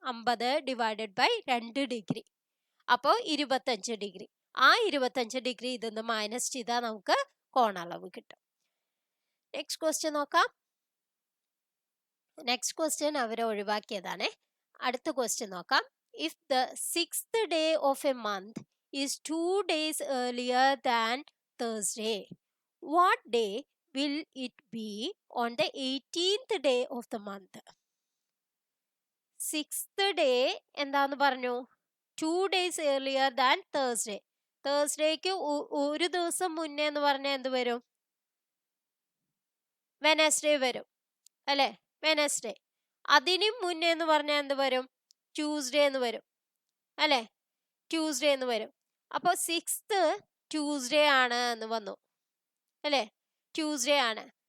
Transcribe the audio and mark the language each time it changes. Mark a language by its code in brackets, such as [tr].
[ml] 50 divided by 2 degree. അപ്പോ 25 degree. ആ 25 degree ഇതൊന്ന് മൈനസ് ചെയ്താൽ നമുക്ക് കോണളവ് കിട്ടും. നെക്സ്റ്റ് ക്വസ്റ്റ്യൻ നോക്കാം. നെക്സ്റ്റ് ക്വസ്റ്റ്യൻ അവർ ഒഴിവാക്കിയതാണ്. അടുത്ത ക്വസ്റ്റ്യൻ നോക്കാം. [en] If the 6th day of a month is 2 days earlier than Thursday, what day will it be on the 18th day of the month? [ml] 6th day എന്താന്ന് പറഞ്ഞു? [en] 2 days earlier than Thursday. [ml] തേഴ്സ്ഡേക്ക് ഒരു ദിവസം മുന്നേ എന്ന് പറഞ്ഞാൽ എന്ത് വരും? വെനസ്ഡേ വരും അല്ലെ? വെനസ്ഡേ. അതിനും മുന്നേ എന്ന് പറഞ്ഞാൽ എന്ത് വരും? ട്യൂസ്ഡേ എന്ന് വരും അല്ലെ? ട്യൂസ്ഡേ എന്ന് വരും. അപ്പൊ 6th ട്യൂസ്ഡേ ആണ് എന്ന് വന്നു അല്ലെ? ട്യൂസ്ഡേ ആണ്.